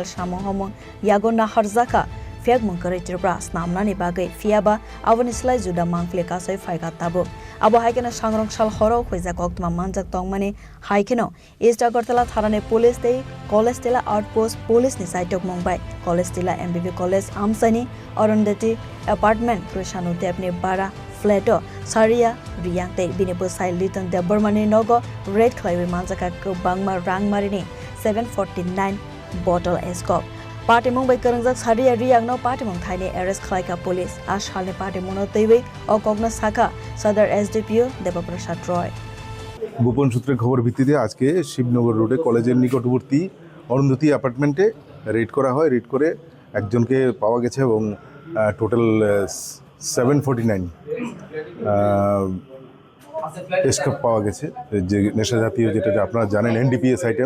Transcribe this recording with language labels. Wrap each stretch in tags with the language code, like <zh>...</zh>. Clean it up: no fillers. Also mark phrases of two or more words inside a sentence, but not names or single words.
<trp>samohomong yagona harjaka fek mungkare Tripura snamnani bagai fiaba awanislai juda mangkle kasai faiga tabo abo haikena Sangrongsal Horo Kwbang manjak tongmani haikeno East Agartala Thanani Police Day CollegeTila Outpost Police ni saitok mumbai CollegeTila MBB College Amchaini Arundhuti Apartment Krishanu Debni Bara Flato Sariya Reang te binipu sai litan de Burmani Nogo Red Khlaiwi Manjakha Kwbang Rangmarini 749Bottle Eskuf.Patimwng by Kwrwngjak Sariya Reang no Patimwng thaini arrest Khlaikha Police Salni Patimwng notwi Kokno Saka Sadar SDPO Debaprasad Roy.</trp> <bn>গোপন সূত্রে খবর ভিত্তিতে আজকে শিবনগর রোডে কলেজের নিকটবর্তী অরুন্ধতী অ্যাপার্টমেন্টে রেড করা হয়। রেড করে একজনকে পাওয়া গেছে এবং টোটাল 749 এসকেপ পাওয়া গেছে, যে নেশা জাতীয় যেটা আপনারা জানেন</bn> <en>NDPS item.</en>